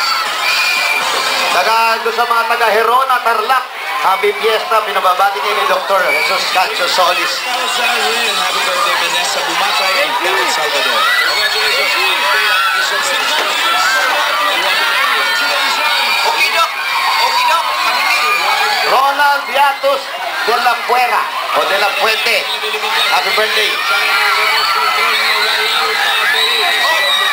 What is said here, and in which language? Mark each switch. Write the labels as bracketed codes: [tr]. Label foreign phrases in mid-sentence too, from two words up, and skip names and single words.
[tl] Doon sa mga taga-Herona, Tarlac, [en] happy fiesta, [tl] pinababati niya ni Dr. Jesus Cancio Solis. [en] Happy birthday, Vanessa Bumatay and David Salvador. [tl] Okidok! Okidok! Ronald Viatus de la Fuera o de la Fuente. [en] Happy birthday!